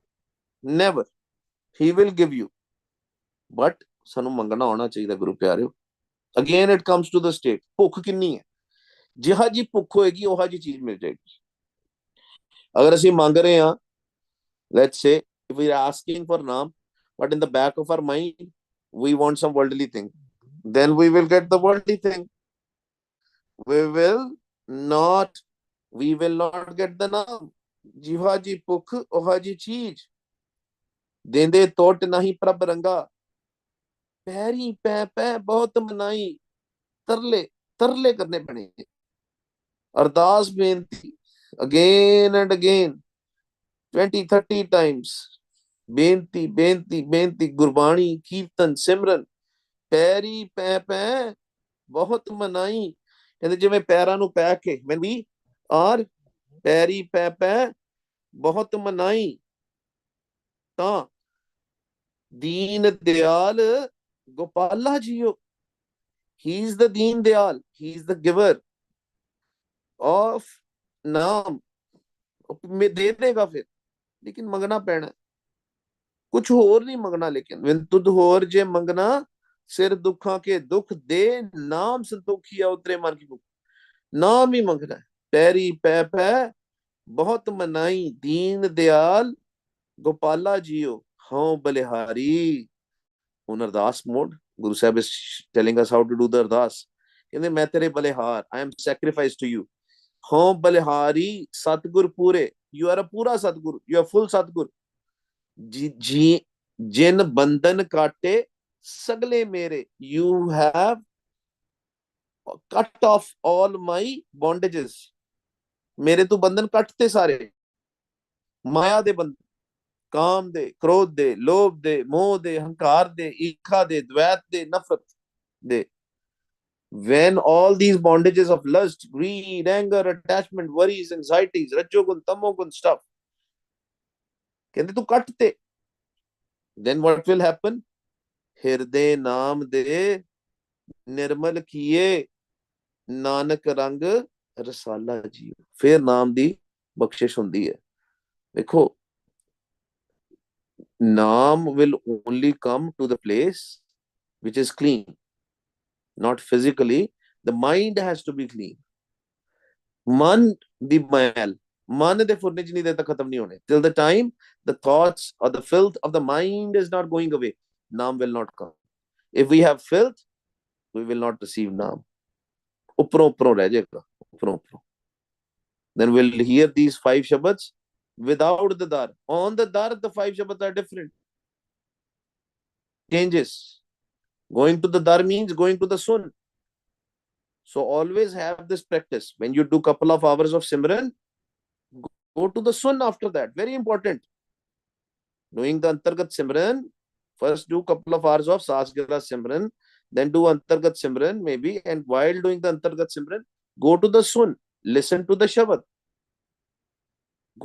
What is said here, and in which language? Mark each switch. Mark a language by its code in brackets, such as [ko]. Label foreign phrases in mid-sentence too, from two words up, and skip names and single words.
[en] Never. He will give you. But [pa] ਸਾਨੂੰ ਮੰਗਣਾ ਆਉਣਾ ਚਾਹੀਦਾ ਗੁਰੂ ਪਿਆਰਿਓ. [en] Again it comes to the state. [pa] ਭੁੱਖ ਕਿੰਨੀ ਹੈ? ਜਿਹਾ ਜੀ ਭੁੱਖ ਹੋਏਗੀ ਉਹੋ ਜੀ ਚੀਜ਼ ਮਿਲ ਜਾਏਗੀ. ਅਗਰ ਅਸੀਂ ਮੰਗ ਰਹੇ ਹਾਂ, [en] let's say if we are asking for naam, but in the back of our mind we want some worldly thing, then we will get the worldly thing. We will not get the naam. [pa] ਜਿਹਾ ਜੀ ਭੁੱਖ ਉਹੋ ਜੀ ਚੀਜ਼. ਦੇਂਦੇ ਤੋਟ ਨਹੀਂ ਪ੍ਰਭ ਰੰਗਾ. ਪੈਰੀ ਪੈ ਪੈ ਬਹੁਤ ਮਨਾਈ. ਤਰਲੇ ਕਰਨੇ ਪੈਣੇ. ਅਰਦਾਸ ਬੇਨਤੀ [en] again and again 20-30 times. [pa] ਬੇਨਤੀ ਗੁਰਬਾਣੀ ਕੀਰਤਨ ਸਿਮਰਨ. ਪੈਰੀ ਪੈ ਪੈ ਬਹੁਤ ਮਨਾਈ. ਕਹਿੰਦੇ ਜਿਵੇਂ ਪੈਰਾਂ ਨੂੰ ਪੈ ਕੇ [en] when we are [pa] ਪੈਰੀ ਪੈ ਪੈ ਬਹੁਤ ਮਨਾਈ ਤਾਂ ਦੀਨ ਦਿਆਲ ਗੋਪਾਲਾ ਜੀਓ. [en] he is the [pa] ਦੀਨ ਦਿਆਲ, [en] he is the giver of ਨਾਮ. [pa] ਦੇ ਦੇਗਾ ਫਿਰ, ਲੇਕਿਨ ਮੰਗਣਾ ਪੈਣਾ. ਕੁਛ ਹੋਰ ਨਹੀਂ ਮੰਗਣਾ. ਲੇਕਿਨ ਤੁਧ ਹੋਰ ਜੇ ਮੰਗਣਾ ਸਿਰ ਦੁੱਖਾਂ ਕੇ ਦੁੱਖ ਦੇ. ਨਾਮ ਸੰਤੋਖੀਆ ਉਤਰੇ ਮਨ ਕੀ ਭੁੱਖ. ਨਾਮ ਹੀ ਮੰਗਣਾ. ਪੈਰੀ ਪੈ ਪੈ ਬਹੁਤ ਮਨਾਈ. ਦੀਨ ਦਿਆਲ ਗੋਪਾਲਾ ਜੀਓ ਹਉ ਬਲਿਹਾਰੀ. ਹੁਣ ਅਰਦਾਸ ਮੋਡ. [en] ਗੁਰੂ ਸਾਹਿਬ is telling us how to do the ਅਰਦਾਸ. [pa] ਕਹਿੰਦੇ ਮੈਂ ਤੇਰੇ ਬਲਿਹਾਰ, [en] I am sacrificed to you. [pa] ਹਉ ਬਲਿਹਾਰੀ ਸਤਿਗੁਰ ਪੂਰੇ. [en] You are a [pa] ਪੂਰਾ ਸਤਿਗੁਰ, [en] you are full [pa] ਸਤਿਗੁਰ. ਜੀ ਜਿਨ ਬੰਧਨ ਕਾਟੇ ਸਗਲੇ ਮੇਰੇ. [en] You have cut off all my bondages. [pa] ਮੇਰੇ ਤੋਂ ਬੰਧਨ ਕੱਟਤੇ ਸਾਰੇ. ਮਾਇਆ ਦੇ ਬੰਧਨ, ਕਾਮ ਦੇ, ਕ੍ਰੋਧ ਦੇ, ਲੋਭ ਦੇ, ਮੋਹ ਦੇ, ਹੰਕਾਰ ਦੇ, ਈਰਖਾ ਦੇ, ਦ્વੈਤ ਦੇ, ਨਫ਼ਰਤ ਦੇ. [en] When all these bondages of lust, greed, anger, attachment, worries, anxieties, rajogun, tamogun stuff, [pa] ਕਹਿੰਦੇ ਤੂੰ ਕੱਟ ਤੇ, [en] then what will happen? [pa] ਹਿਰਦੇ ਨਾਮ ਦੇ ਨਿਰਮਲ ਕੀਏ ਨਾਨਕ ਰੰਗ ਰਸਾਲਾ ਜੀਓ. ਫਿਰ ਨਾਮ ਦੀ ਬਖਸ਼ਿਸ਼ ਹੁੰਦੀ ਹੈ. ਦੇਖੋ, ਨਾਮ [en] will only come to the place which is clean, not physically. The mind has to be clean. [pa] ਮਨ ਦੀ ਮੈਲ, ਮਨ ਦੇ ਫੁਰਨੇ ਜਿੰਨੀ ਦੇਰ ਤੱਕ ਖਤਮ ਨਹੀਂ ਹੋਣੇ. [en] Till the time the thoughts or the filth of the mind is not going away, naam will not come. If we have filth, we will not receive naam. [pa] ਉੱਪਰੋਂ ਰਹਿ ਜਾਏਗਾ, ਉੱਪਰੋਂ. [en] Then we'll hear these 5 shabads without the dar. On the dar, the 5 shabads are different. Changes. Going to the dar means going to the sun. So always have this practice. When you do couple of hours of Simran, go to the sun after that. Very important. Doing the Antargat Simran, first do couple of hours of Sasgara Simran, then do Antargat Simran maybe, and while doing the Antargat Simran, go to the sun, listen to the Shabad.